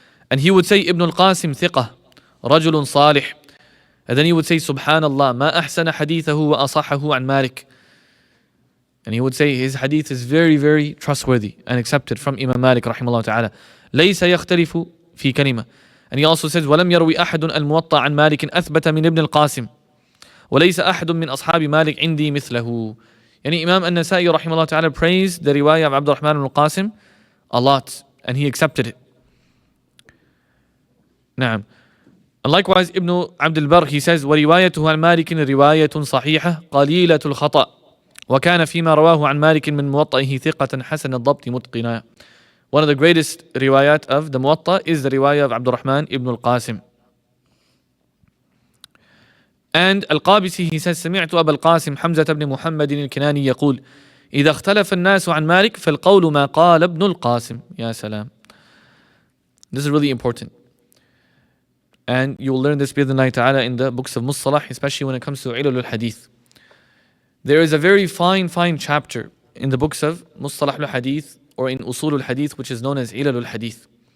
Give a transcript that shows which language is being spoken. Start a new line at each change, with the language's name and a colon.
English: And he would say, Ibn al-Qasim thiqah, rajulun salih. And then he would say, Subhanallah,
Arabic: ma ahsana hadithahu wa asahahu an Malik.
English: And he would say his hadith is very, very trustworthy and accepted from Imam Malik rahimahullah ta'ala.
Arabic: لَيْسَ يَخْتَلِفُ فِي كَلِمَةٍ.
English: And he also says,
Arabic: وَلَمْ يَرْوِ أَحَدٌ الْمُوَطَّة عَنْ مَالِكٍ أَثْبَتَ مِنْ ابن القاسم وليس أحد من أصحاب مالك عندي مثله.
English: Yani Imam al-Nasa'i rahimahullah ta'ala praised the riwayah of Abdurrahman ibn al-Qasim a lot, and he accepted it.
Arabic: نعم.
English: And likewise, Ibn Abdul Barr, he says,
Arabic: وَرِوَايَتُهُ عَنْ مَالِكٍ رِوَايَةٌ صَحِيحَةٌ قَلِيلَةُ الْخَطَأِ وَكَانَ فِيمَا رَوَاهُ عَنْ مَالِكٍ مِنْ مُوَطَّئِهِ ثِقَةً حَسَنَ الضَّبْطِ مُتْقِنًا.
English: One of the greatest riwayat of the Muwaṭṭa is the riwayah of Abdurrahman ibn al-Qasim. And Al-Qabisi, he says,
Arabic: سمعت أبا القاسم حمزة بن محمد الكناني يقول إذا اختلف الناس عن مالك فالقول ما قال ابن القاسم. يا سلام.
English: This is really important. And you will learn this
Arabic: بإذن الله تعالى
English: in the books of Mustalah, especially when it comes to Ilal al-Hadith. There is a very fine chapter in the books of Mustalah al-Hadith or in Usul al-Hadith, which is known as Ilal al-Hadith.